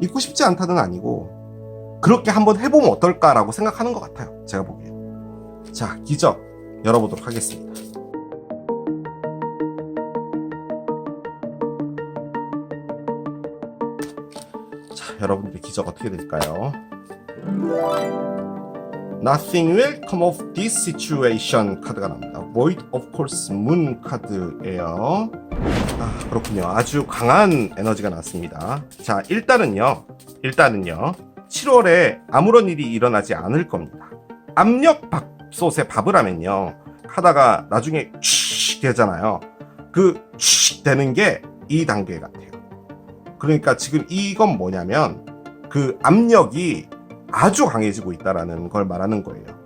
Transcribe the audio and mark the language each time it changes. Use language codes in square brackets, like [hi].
[ko] 있고 싶지 않다는 아니고 그렇게 한번 해보면 어떨까라고 생각하는 것 같아요. 제가 보기엔. 자, 기적 열어보도록 하겠습니다. 자, 여러분들의 기적 어떻게 될까요? [en] Nothing will come of this situation [ko] 카드가 나옵니다. Void of Course Moon 카드예요. 그렇군요. 아주 강한 에너지가 나왔습니다. 자, 일단은요 7월에 아무런 일이 일어나지 않을 겁니다. 압력 밥솥에 밥을 하면요 하다가 나중에 취 되잖아요. 그 취 되는 게 이 단계 같아요. 그러니까 지금 이건 뭐냐면 그 압력이 아주 강해지고 있다라는 걸 말하는 거예요.